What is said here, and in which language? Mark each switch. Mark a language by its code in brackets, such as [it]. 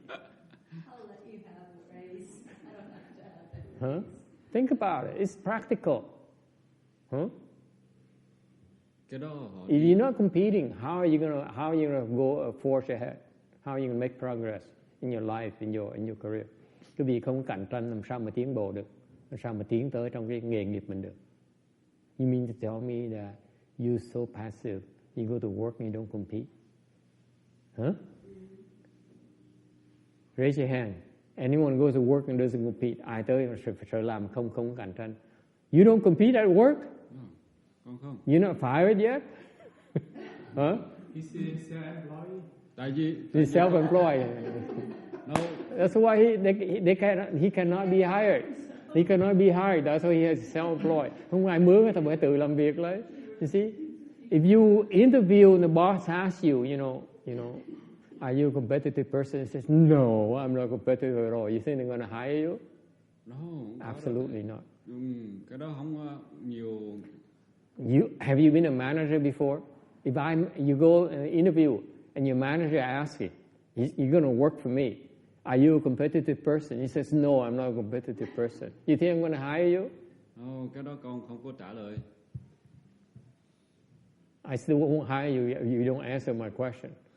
[en] I'll let you have a raise. I don't have to have that raise. Huh? Think about it. It's practical. Huh? If you're not competing, how are you gonna go forge ahead? How are you gonna make progress in your life, in your career? [vi] Cái vì không cạnh tranh làm sao mà tiến bộ được, làm sao mà tiến tới trong cái nghề nghiệp mình được? [en] You mean to tell me that you're so passive, you go to work and you don't compete? Huh? Raise your hand. Anyone goes to work and doesn't compete? [vi] Ai tới sợ làm không cạnh tranh? [en] You don't compete at work? [vi] Không. [en] You're not fired yet? Huh? He's self-employed. He's self-employed. No. That's why he cannot be hired. He cannot be hired. That's why he has self-employed. [vi] Không ai mướn người ta phải tự làm việc lấy. [en] You see, if you interview and the boss asks you, you know, are you a competitive person? He says, no, I'm not competitive at all. You think they're going to hire you? No. Absolutely not. [vi] Cái đó không nhiều. [en] Have you been a manager before? If you go interview and your manager asks you, you're going to work for me. Are you a competitive person? He says, no, I'm not a competitive person. You think I'm going to hire you? [vi] No, cái đó con không có trả lời. [en] I still won't hire you if you don't answer my question.